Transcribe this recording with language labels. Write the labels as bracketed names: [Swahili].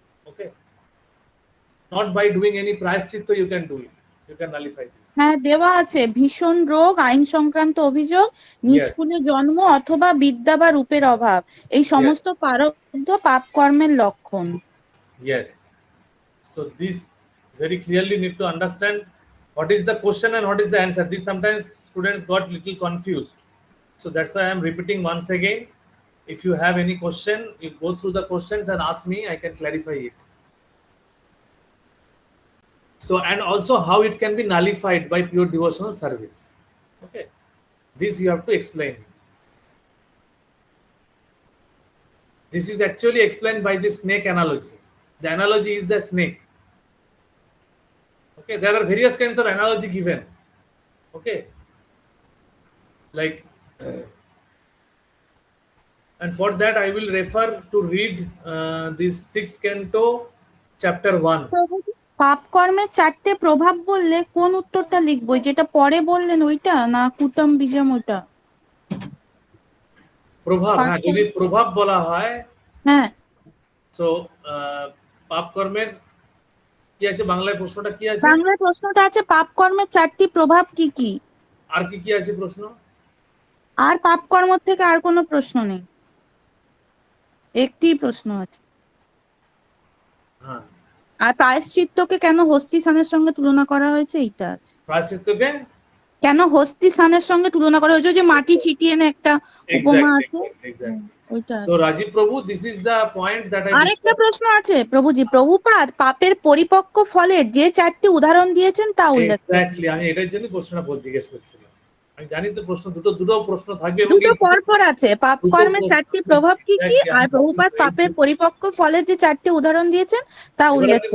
[English] Okay, not by doing any prayaschitta you can do it. You can nullify this. [Bangla] হ্যাঁ দেওয়া আছে ভীষণ রোগ, আইন সংক্রান্ত অভিযোগ, নিজ [English] Yes. [Bangla] কুলে জন্ম অথবা বিদ্যা বা রূপের অভাব, এই সমস্ত প্রারব্ধ পাপ কর্মের লক্ষণ। [English] Yes. So this very clearly need to understand what is the question and what is the answer. This sometimes students got little confused. So that's why I am repeating once again. If you have any question, you go through the questions and ask me, I can clarify it. So, and also how it can be nullified by pure devotional service. Okay. This you have to explain. This is actually explained by the snake analogy. The analogy is the snake. Okay, there are various kinds of analogy given. Okay, like, and for that I will refer to read this sixth canto, chapter 1. [Bangla] পাপ কর্মের চারটে প্রভাব বললে কোন উত্তরটা লিখবো, যেটা পরে বললেন ওইটা না কুটম বীজম ওইটা? প্রভাব, হ্যাঁ, যদি প্রভাব বলা হয়, হ্যাঁ, সো পাপ কর্মের কি আছে বাংলায়, প্রশ্নটা কি আছে? বাংলায় প্রশ্নটা আছে পাপ কর্মের চারটি প্রভাব কি কি। আর কি কি আছে প্রশ্ন? আর পাপ কর্ম থেকে আর কোনো প্রশ্ন নেই, একটি প্রশ্ন আছে। হ্যাঁ, আর প্রায়শ্চিত্তকে কেন হস্তি স্নানের সঙ্গে তুলনা করা হয়েছে, এইটা। প্রায়শ্চিত্তকে কেন হস্তি স্নানের সঙ্গে তুলনা করা হয়েছে, যে মাটি ছিটিয়ে না একটা উপমা আছে, ওইটা। [English] So Rajiv Prabhu, this is the point that I [Bangla] আরেকটা প্রশ্ন আছে প্রভুজি, প্রভুপাদ পাপের পরিপক্ক ফলের যে চারটি উদাহরণ দিয়েছেন তা উল্লেখ করুন। এক্স্যাক্টলি, আমি এটার জন্য প্রশ্নটা জিজ্ঞেস করছিলাম। আমি জানি তো প্রশ্ন দুটো প্রশ্ন থাকবে, দুটো পরপর আছে, পাপ কর্মের চারটি প্রভাব কি কি, আর প্রভুপাদ পাপের পরিপক্ক ফলের যে চারটি উদাহরণ দিয়েছেন তা উল্লেখ করুন।